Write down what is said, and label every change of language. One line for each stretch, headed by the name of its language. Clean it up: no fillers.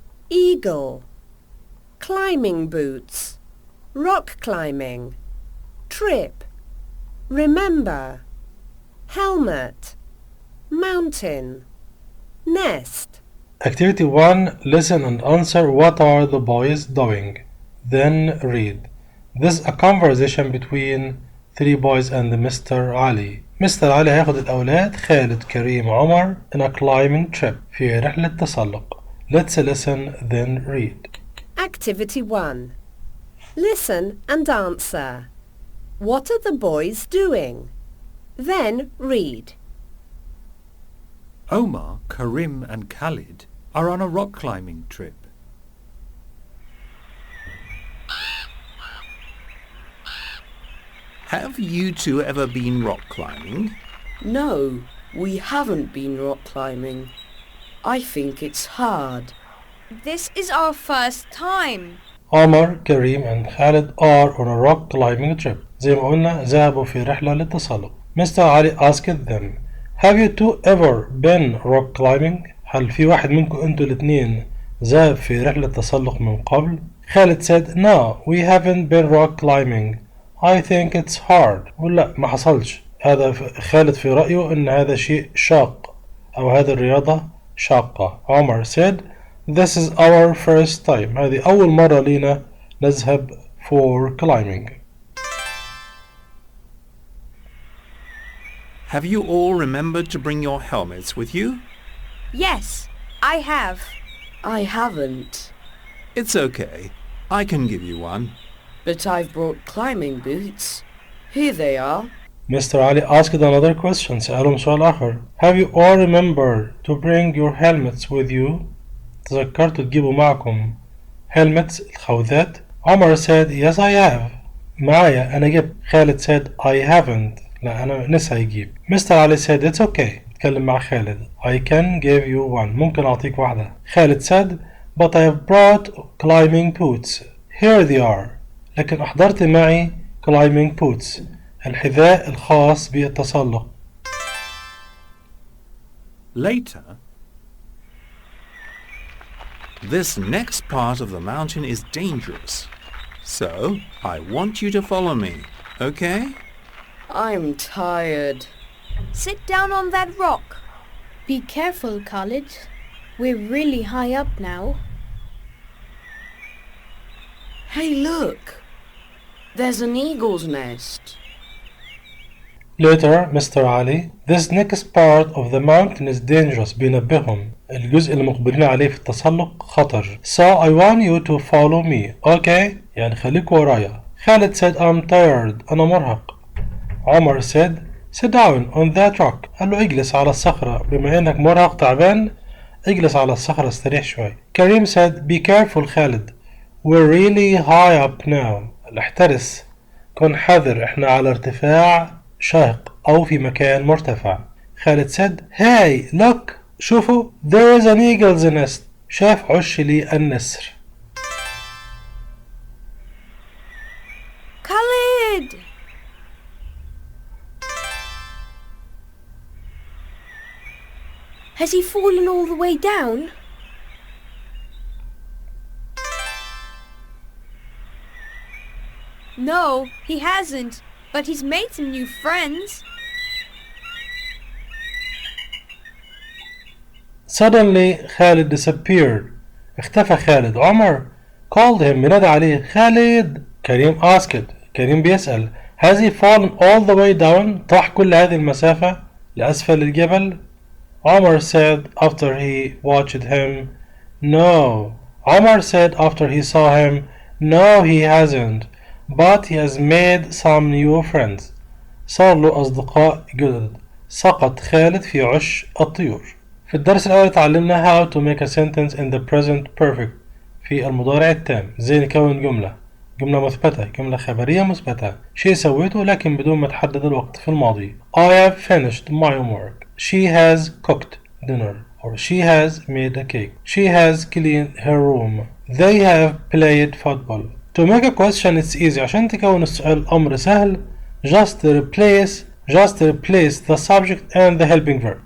English: Eagle, climbing boots, rock climbing, trip, remember, helmet, mountain, nest. Activity 1. Listen and answer what are the boys doing. Then read. This is a conversation between 3 boys and Mr. Ali. Mr.
Arabic: Ali هياخد الأولاد خالد كريم عمر
English: in a climbing trip
Arabic: في رحلة تسلق.
English: Let's listen then read. Activity 1. Listen and answer. What are the boys doing? Then read. Omar, Karim and Khalid are on a rock climbing trip. Have you two ever been rock climbing? No, we haven't been rock climbing. I think it's hard. This is our first time. Omar, Karim and Khalid are on a rock climbing trip.
Arabic: زي ما قلنا ذهبوا في رحلة للتسلق.
English: Mr. Ali asked them, Have you two ever been rock climbing?
Arabic: هل في واحد منكم انتوا الاثنين ذهب في رحلة تسلق من قبل؟
English: Khalid said, No, we haven't been rock climbing. I think it's hard.
Arabic: ولا ما حصلش. هذا خالد في رأيه ان هذا شيء شاق او هذه الرياضة شاقة.
English: Omar said, This is our first time.
Arabic: هذه أول مرة لينا نذهب
English: for climbing. Have you all remembered to bring your helmets with you? Yes, I have. I haven't, It's okay. I can give you one. but I've brought climbing boots. Here they are. Mr. Ali asked another question.
Arabic: سألهم سؤال آخر.
English: Have you all remembered to bring your helmets with you?
Arabic: تذكرتوا تجيبوا معكم
English: helmets
Arabic: الخوذات؟
English: Omar said, Yes, I have.
Arabic: معايا أنا جبت.
English: Khalid said, I haven't.
Arabic: لا أنا نسى يجيب. Mr.
English: Ali said, It's okay.
Arabic: اتكلم مع خالد.
English: I can give you one.
Arabic: ممكن أعطيك واحدة.
English: Khalid said, But I have brought climbing boots. Here they are.
Arabic: لكن أحضرت معي
English: climbing boots.
Arabic: الحذاء الخاص بالتسلق.
English: Later, this next part of the mountain is dangerous. So, I want you to follow me, okay? I'm tired. Sit down on that rock. Be careful, Khalid. We're really high up now. Hey, look! There's an eagle's nest. Later, Mr. Ali, this next part of the mountain is dangerous.
Arabic: بينبههم الجزء اللي مقبلين عليه في التسلق خطر.
English: So I want you to follow me. Okay?
Arabic: يعني خليك ورايا.
English: Khalid said, I'm tired.
Arabic: أنا مرهق.
English: Omar said, Sit down on that rock.
Arabic: قال له اجلس على الصخرة. بما انك مرهق تعبان اجلس على الصخرة استريح شوي.
English: Karim said be careful Khalid we're really high up now.
Arabic: احترس كن حذر احنا على ارتفاع شاهق أو في مكان مرتفع.
English: Khalid said hey look
Arabic: شوفوا
English: there is an eagle's nest.
Arabic: شاف عش لي النسر.
English: Khalid! Has he fallen all the way down? No, he hasn't, but he's made some new friends. Suddenly Khalid disappeared.
Arabic: اختفى خالد. عمر
English: called him
Arabic: بنادى عليه خالد.
English: Karim asked.
Arabic: كريم بيسأل
English: has he fallen all the way down؟
Arabic: طاح كل هذه المسافة لأسفل الجبل؟
English: Omar said after he watched him no. Omar said after he saw him no he hasn't but he has made some new friends.
Arabic: صار له أصدقاء جدد. سقط خالد في عش الطيور. في الدرس الأول تعلمنا
English: how to make a sentence in the present perfect
Arabic: في المضارع التام. ازاي نكون جملة مثبتة، جملة خبرية مثبتة، شيء سويته لكن بدون ما تحدد الوقت في الماضي.
English: I have finished my homework. She has cooked dinner or she has made a cake. She has cleaned her room. They have played football. To make a question it's easy.
Arabic: عشان تكون السؤال أمر سهل
English: just replace the subject and the helping verb.